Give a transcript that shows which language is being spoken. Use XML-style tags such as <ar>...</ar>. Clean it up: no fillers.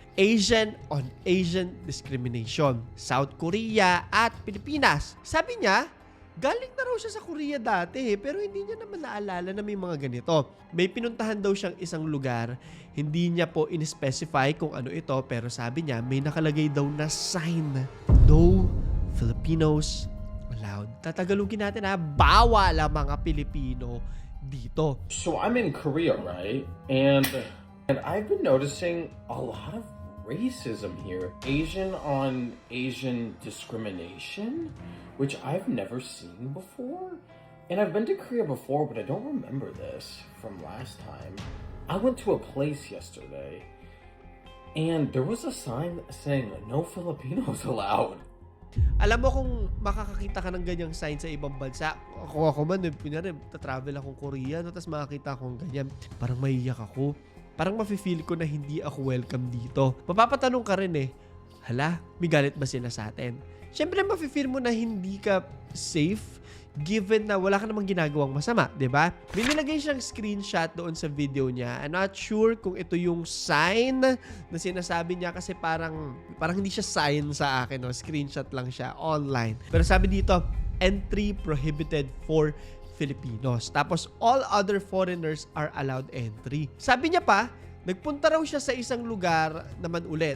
<en>Asian on Asian discrimination.</en> <tl>South Korea at Pilipinas. Sabi niya, galing na raw siya sa Korea dati pero hindi niya naman naalala na may mga ganito. May pinuntahan daw siyang isang lugar, hindi niya po in-specify kung ano ito pero sabi niya may nakalagay daw na sign,</tl> <en>no Filipinos allowed.</en> <tl>Tatagalogin natin bawal ang mga Pilipino dito.</tl> <en>So I'm in Korea, right? And I've been noticing a lot of racism here. Asian on Asian discrimination, which I've never seen before. And I've been to Korea before, but I don't remember this from last time. I went to a place yesterday, and there was a sign saying, no Filipinos allowed.</en> <tl>Alam mo kung makakakita ka ng ganyang sign sa ibang bansa, ako man, tatravel akong Korea, tapos makakita akong ganyan, parang maiyak ako. Parang mafe-feel ko na hindi ako welcome dito. Mapapatanong ka rin hala, may galit ba sila sa atin? Siyempre, mafe-feel mo na hindi ka safe given na wala ka namang ginagawang masama, di ba? May nilagay siyang screenshot doon sa video niya.</tl> <en>I'm not sure</en> <tl>kung ito yung sign na sinasabi niya kasi parang hindi siya sign sa akin. Screenshot lang siya online. Pero sabi dito,</tl> <en>entry prohibited for Filipinos.</en> <tl>Tapos,</tl> <en>all other foreigners are allowed entry.</en> <tl>Sabi niya pa, nagpunta raw siya sa isang lugar naman ulit.</tl>